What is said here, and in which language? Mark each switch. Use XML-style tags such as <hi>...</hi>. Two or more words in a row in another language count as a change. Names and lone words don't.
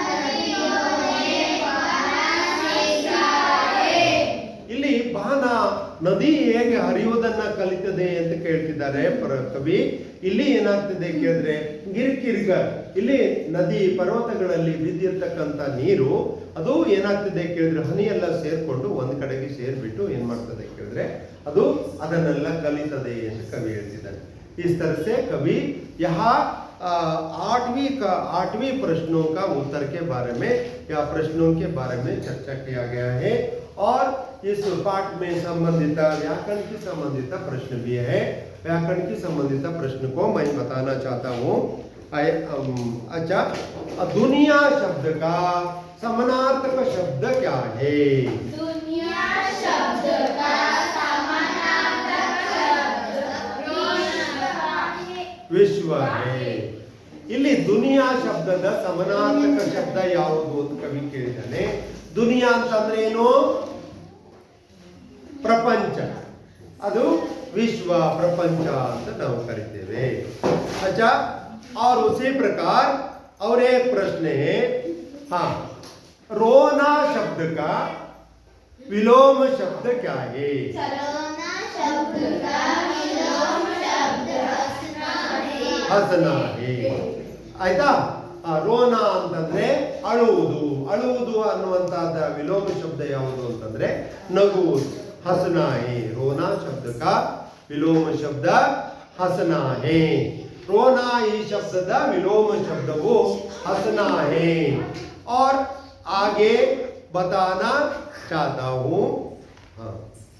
<kn>ಇಲ್ಲಿ ಬಹನ ನದಿ ಹೇಗೆ ಹರಿಯುವುದನ್ನ ಕಲಿತದೆ ಅಂತ ಕೇಳ್ತಿದ್ದಾರೆ ಕವಿ. ಇಲ್ಲಿ ಏನಾಗ್ತದೆ ಕೇಳಿದ್ರೆ ಗಿರ್ಕಿರ್ಗ, ಇಲ್ಲಿ ನದಿ ಪರ್ವತಗಳಲ್ಲಿ ಬಿದ್ದಿರ್ತಕ್ಕಂಥ ನೀರು ಅದು ಏನಾಗ್ತದೆ ಕೇಳಿದ್ರೆ ಹನಿ ಎಲ್ಲ ಸೇರ್ಕೊಂಡು ಒಂದ್ ಕಡೆಗೆ ಸೇರ್ಬಿಟ್ಟು ಏನ್ ಮಾಡ್ತದೆ ಕೇಳಿದ್ರೆ ಅದು ಅದನ್ನೆಲ್ಲ ಕಲಿತದೆ ಅಂತ ಕವಿ ಹೇಳ್ತಿದ್ದಾರೆ.</kn> <hi>इस तरह से कवि यहाँ आठवीं प्रश्नों का उत्तर के बारे में या प्रश्नों के बारे में चर्चा किया गया है। और इस पाठ में संबंधित व्याकरण की संबंधित प्रश्न भी है। व्याकरण की संबंधित प्रश्न को मैं बताना चाहता हूँ। अच्छा, दुनिया शब्द का समानार्थक शब्द क्या है? दुनिया शब्द का विश्व है.</hi> <kn>ಇಲ್ಲಿ ದುನಿಯಾ ಶಬ್ದದ ಸಮಾನಾರ್ಥಕ ಶಬ್ದ ಯಾವುದು ಅಂತ ಕವಿ ಕೇಳಿದ್ದಾನೆ. ದುನಿಯಾ ಅಂತಂದ್ರೆ ಏನು? ಪ್ರಪಂಚ. ಅದು ವಿಶ್ವ, ಪ್ರಪಂಚ ಅಂತ ನಾವು ಕರಿತೇವೆ. अच्छा, और उसी प्रकार और एक प्रश्न है, हाँ, रोना शब्द का विलोम शब्द क्या है? रोना शब्द का विलोम शब्द</kn> <hi>हँसना है. ಆಯ್ತಾ?</hi> <kn>ರೋನ ಅಂತಂದ್ರೆ ಅಳುವುದು. ಅಳುವುದು ಅನ್ನುವಂತಹದ ವಿಲೋಮ ಶಬ್ದ ಯಾವುದು ಅಂತಂದ್ರೆ ನಗುವುದು.</kn> <hi>हँसना है. रोना शब्द का विलोम शब्द हँसना है.</hi> <kn>ರೋನಾ ಈ ಶಬ್ದದ ವಿಲೋಮ ಶಬ್ದವು</kn> <hi>हँसना है. और आगे बताना चाहता हूं, हाँ</hi>